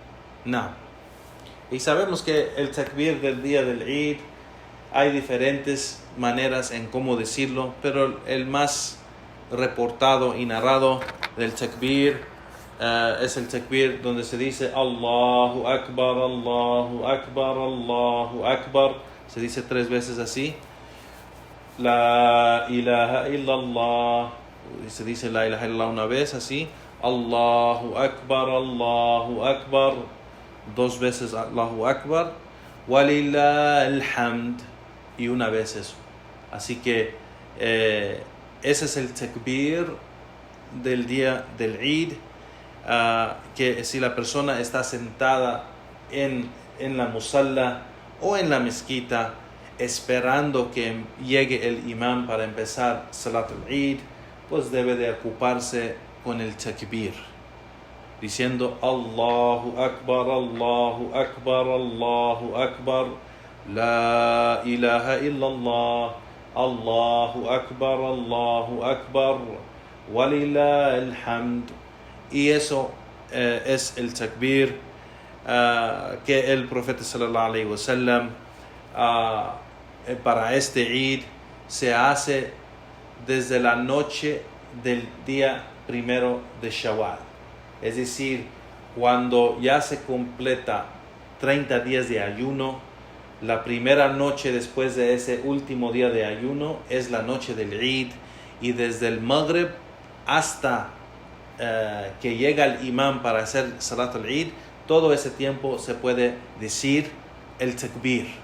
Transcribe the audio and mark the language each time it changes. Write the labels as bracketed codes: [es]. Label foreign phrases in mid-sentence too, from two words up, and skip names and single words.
[es] Y sabemos que el takbir del día del Eid hay diferentes maneras en cómo decirlo, pero el más reportado y narrado del takbir es el takbir donde se dice [ar] الله أكبر الله أكبر الله أكبر. [es] Se dice 3 veces así. [ar] لا إله إلا الله. [es] Se dice [ar] لا إله إلا الله [es] una vez así. [ar] الله أكبر الله أكبر. [es] 2 veces [ar] الله أكبر. ولله الحمد. [es] Y una vez eso. Así que ese es el takbir del día del Eid. Que si la persona está sentada en la musalla o en la mezquita esperando que llegue el imán para empezar [ar] صلاة العيد, [es] pues debe de ocuparse con el takbir, diciendo [ar] الله أكبر الله أكبر الله أكبر لا إله إلا الله الله أكبر الله أكبر ولله الحمد. [es] Y eso es el takbir que el profeta [ar] صلى الله عليه وسلم [es] para este Eid se hace desde la noche del día 1 de Shawwal. Es decir, cuando ya se completa 30 días de ayuno, la primera noche después de ese último día de ayuno es la noche del Eid, y desde el Maghrib hasta que llega el imán para hacer [ar] صلاة العيد, [es] todo ese tiempo se puede decir el takbir.